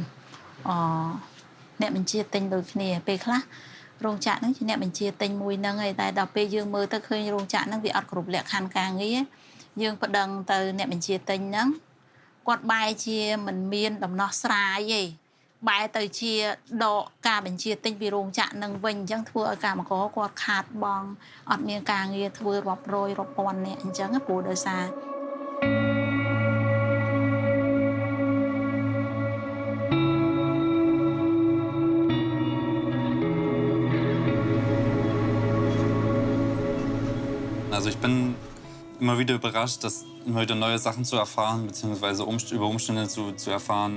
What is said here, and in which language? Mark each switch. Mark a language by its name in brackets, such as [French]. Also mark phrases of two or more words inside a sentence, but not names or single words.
[Khmer] អ្នកបញ្ជាទិញដូចគ្នាពេលខ្លះរោងចក្រហ្នឹងជាអ្នកបញ្ជាទិញមួយហ្នឹងហើយតែដល់ពេលយើងមើលទៅឃើញរោងចក្រហ្នឹងវាអត់គ្រប់លក្ខខណ្ឌការងារយើងប្តឹងទៅអ្នកបញ្ជាទិញហ្នឹងគាត់បែរជាមិនមានដំណោះស្រាយទេបែរទៅជាដកការបញ្ជាទិញពីរោងចក្រនឹងវិញអញ្ចឹងធ្វើឲ្យកម្មករគាត់ខាតបង់អត់មានការងារធ្វើរាប់រយរាប់ពាន់នាក់អញ្ចឹងព្រោះដោយសារ [German] Also ich bin immer wieder überrascht, dass immer wieder neue Sachen zu erfahren, beziehungsweise über Umstände zu erfahren.